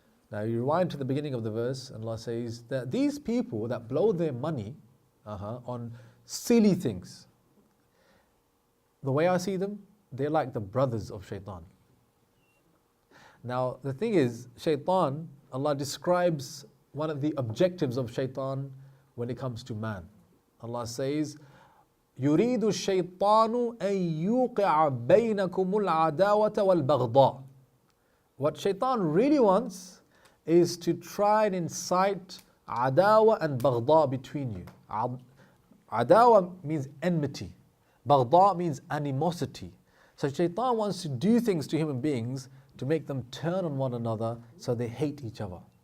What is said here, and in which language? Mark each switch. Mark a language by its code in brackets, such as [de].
[en] Now you rewind to the beginning of the verse, and Allah says that these people that blow their money on silly things, the way I see them, they're like the brothers of shaitan. Now the thing is, shaitan, Allah describes one of the objectives of shaitan when it comes to man. Allah says, [ar] يريد الشيطان أن يوقع بينكم العداوة والبغضاء. [en] What shaitan really wants is to try and incite adawa and baghda between you. Adawa means enmity. Baghda means animosity. So shaitan wants to do things to human beings to make them turn on one another so they hate each other.